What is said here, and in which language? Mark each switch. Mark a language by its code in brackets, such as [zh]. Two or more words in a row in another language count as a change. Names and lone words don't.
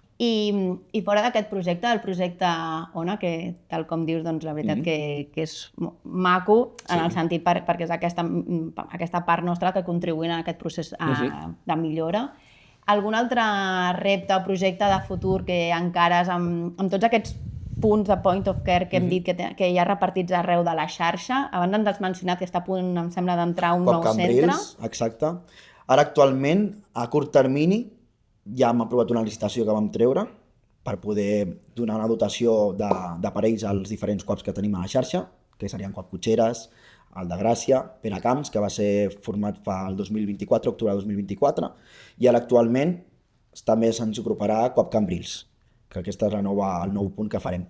[ca] I fora d'aquest projecte, el projecte ONA, que tal com dius, doncs la veritat que és maco, en el sentit perquè és aquesta part nostra que contribuïm a aquest procés de millora. Algun altre repte o projecte de futur que encares amb tots aquests punts de [en] point of care [ca] que hem dit que hi ha repartits arreu de la xarxa? Abans ens has mencionat que està a punt, em sembla, d'entrar un nou centre. Exacte. Ara, actualment, a curt termini, ja hem aprovat una licitació que vam treure per poder donar una dotació d'aparells als diferents CUAPs que tenim a la xarxa, que serien CUAP Cotxeres, el de Gràcia, Peracamps, que va ser format fa el 2024, octubre de 2024, i ara actualment també se'ns incorporarà CUAP Cambrils, que aquest és el nou punt que farem.